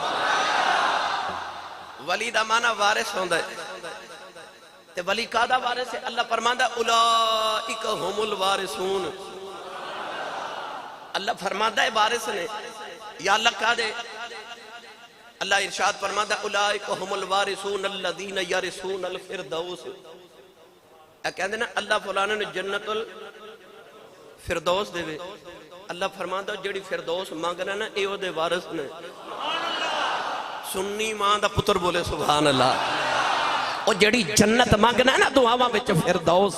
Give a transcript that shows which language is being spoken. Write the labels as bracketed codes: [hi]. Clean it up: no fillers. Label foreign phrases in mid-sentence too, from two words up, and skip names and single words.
[pa] ਵਲੀ ਦਾ ਮਾਨਾ ਵਾਰਿਸ ਹੋਂਦਾ ਹੈ ਤੇ ਵਲੀ ਕਾਦਾ ਵਾਰਿਸ ਹੈ? ਅੱਲਾਹ ਫਰਮਾਂਦਾ [ar] أولئك هم الوارثون. [pa] ਅੱਲਾਹ ਫਰਮਾਂਦਾ ਹੈ ਵਾਰਿਸ ਨੇ ਯਾ ਅੱਲਾਹ ਕਾਦੇ? ਅੱਲਾਹ ਇਰਸ਼ਾਦ ਫਰਮਾਂਦਾ [ar] أولئك هم الوارثون الذين يرثون الفردوس. [pa] ਏ ਕਹਿੰਦੇ ਨਾ ਅੱਲਾਹ ਫਲਾਣੇ ਨੇ [ar] جنة الفردوس [pa] ਦੇਵੇ। ਅੱਲਾਹ ਫਰਮਾਂਦਾ ਜਿਹੜੀ ਫਿਰਦੌਸ ਮੰਗਣਾ ਨਾ ਏ ਓਦੇ ਵਾਰਿਸ ਨੇ। ਸੁੰਨੀ ਮਾਂ ਦਾ ਪੁੱਤਰ ਬੋਲੇ [ar] سبحان الله. [pa] ਓ ਜਿਹੜੀ ਜੰਨਤ ਮੰਗਣਾ ਨਾ ਦੁਆਵਾਂ ਵਿਚ ਫਿਰਦੌਸ।